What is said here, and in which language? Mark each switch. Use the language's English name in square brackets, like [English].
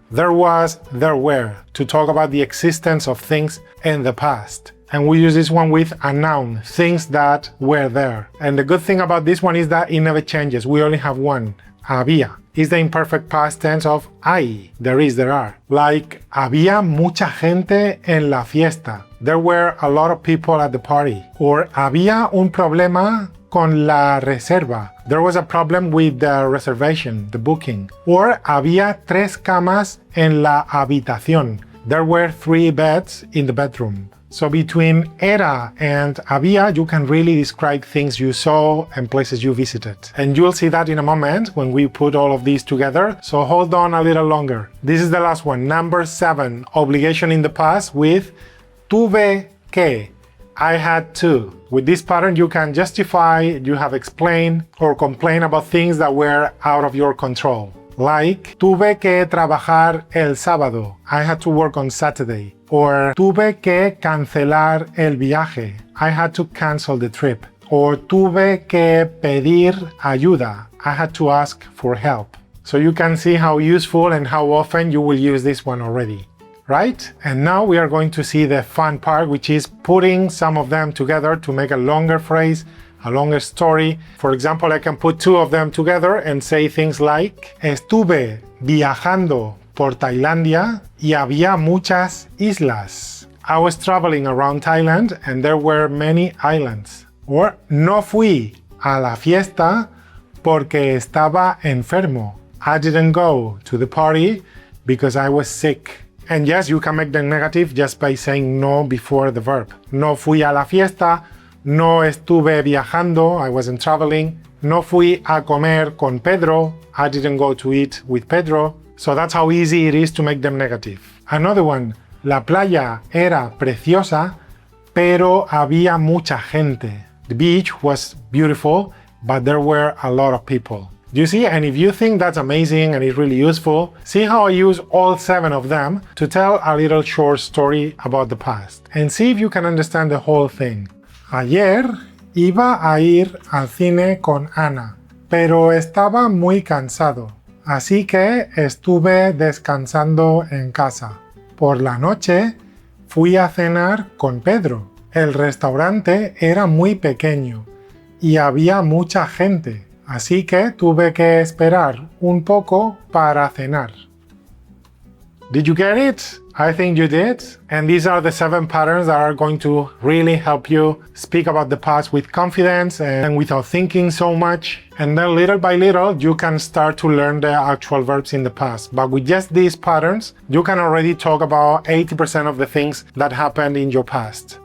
[English] There was, there were, to talk about the existence of things in the past. And we use this one with a noun, things that were there. And the good thing about this one is that it never changes. We only have one, había. It's the imperfect past tense of hay, there is, there are. [Spanish] Like, había mucha gente en la fiesta. [English] There were a lot of people at the party. [Spanish] Or, había un problema con la reserva. [English] There was a problem with the reservation, the booking. [Spanish] Or, había 3 camas en la habitación. [English] There were 3 beds in the bedroom. So between era and había, you can really describe things you saw and places you visited. And you'll see that in a moment when we put all of these together. So hold on a little longer. This is the last one, number 7, obligation in the past with tuve que. I had to. With this pattern, you can justify, you have explained, or complain about things that were out of your control. [Spanish] Like, tuve que trabajar el sábado. [English] I had to work on Saturday. [Spanish] Or, tuve que cancelar el viaje. [English] I had to cancel the trip. Or, [Spanish] tuve que pedir ayuda. [English] I had to ask for help. So you can see how useful and how often you will use this one already. Right? And now we are going to see the fun part, which is putting some of them together to make a longer phrase, a longer story. For example, I can put 2 of them together and say things like, [Spanish] estuve viajando por Tailandia y había muchas islas. [English] I was traveling around Thailand and there were many islands. [Spanish] Or, no fui a la fiesta porque estaba enfermo. [English] I didn't go to the party because I was sick. And yes, you can make them negative just by saying no before the verb. [Spanish] No fui a la fiesta. No estuve viajando, [English] I wasn't traveling. [Spanish] No fui a comer con Pedro, [English] I didn't go to eat with Pedro. So that's how easy it is to make them negative. Another one, [Spanish] la playa era preciosa, pero había mucha gente. [English] The beach was beautiful, but there were a lot of people. Do you see? And if you think that's amazing and it's really useful, see how I use all 7 of them to tell a little short story about the past. And see if you can understand the whole thing. [Spanish] Ayer iba a ir al cine con Ana, pero estaba muy cansado, así que estuve descansando en casa. Por la noche fui a cenar con Pedro. El restaurante era muy pequeño y había mucha gente, así que tuve que esperar un poco para cenar. [English] Did you get it? I think you did. And these are the 7 patterns that are going to really help you speak about the past with confidence and without thinking so much. And then little by little, you can start to learn the actual verbs in the past. But with just these patterns, you can already talk about 80% of the things that happened in your past.